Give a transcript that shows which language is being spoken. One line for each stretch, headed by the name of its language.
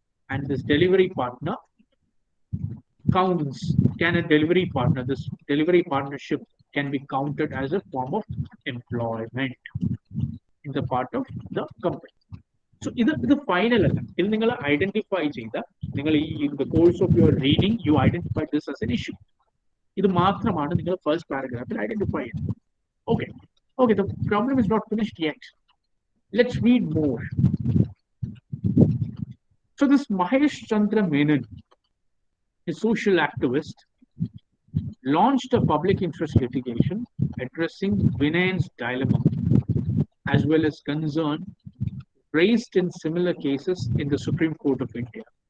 English: And this delivery partner counts, can a delivery partner, this delivery partnership can be counted as a form of employment in the part of the company. So
Malayalam: ഇത് final അല്ല, ഇത് നിങ്ങൾ identify ചെയ്ത, നിങ്ങൾ ഈ
English: the course of your reading you identified this as an issue.
Malayalam: ഇത് മാത്രമാണ് നിങ്ങൾ ഫസ്റ്റ് പാരഗ്രാഫിൽ ഐഡന്റിഫൈ ചെയ്യുന്നത്.
English: Okay, okay, the problem is not finished yet. Let's read more. So this Mahesh Chandra Menon, a social activist, launched a public interest litigation addressing Vinayan's dilemma as well as concern raised in similar cases in the Supreme Court of India.